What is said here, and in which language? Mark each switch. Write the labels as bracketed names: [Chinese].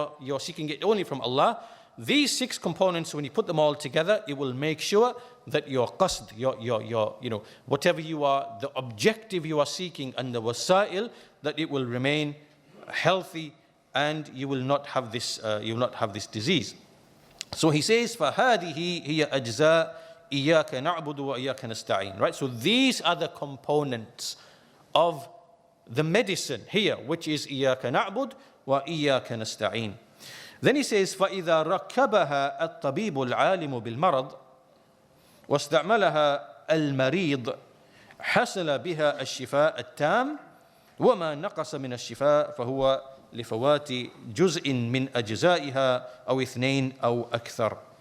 [English] You're seeking it only from Allah. These 6 components, when you put them all together, it will make sure that your qasd, your whatever you are, the objective you are seeking, and the wasa'il, that it will remain healthy, and you will not have this disease. So he says, [Arabic] فَهَذِهِ هِيَ أَجْزَاء إِيَّاكَ نَعْبُدُ وَإِيَّاكَ نَسْتَعِينُ. [English] Right? So these are the components of the medicine here, which is [Arabic] إِيَّاكَ نَعْبُدُ وَإِيَّاكَ نَسْتَعِينُ. Then he says, فَإِذَا رَكَّبَهَا الطَّبِيبُ الْعَالِمُ بِالْمَرَضِ وَاسْتَعْمَلَهَا الْمَرِيض حصل بها الشفاء التام وما نقص من الشفاء فهو لفوات جزء من أجزائها أو اثنين أو أكثر.